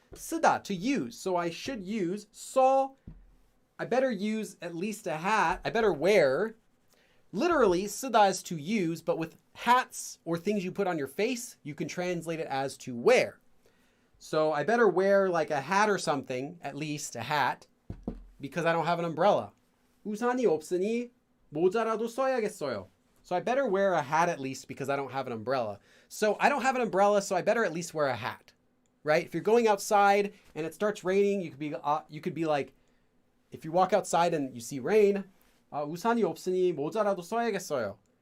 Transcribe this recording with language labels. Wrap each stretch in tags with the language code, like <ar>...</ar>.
<en>쓰다, to use. So I should use I better use at least a hat. I better wear. Literally, 쓰다 is to use, but with hats or things you put on your face, you can translate it as to wear. So I better wear like a hat or something, at least a hat, because I don't have an umbrella.</en> <ko>우산이 없으니 모자라도 써야겠어요.</ko> <en>So I better wear a hat at least because I don't have an umbrella. So I don't have an umbrella, so I better at least wear a hat, right? If you're going outside and it starts raining, you could be like, if you walk outside and you see rain,</en> <ko>우산이 없으니 모자라도 써야겠어요.</ko>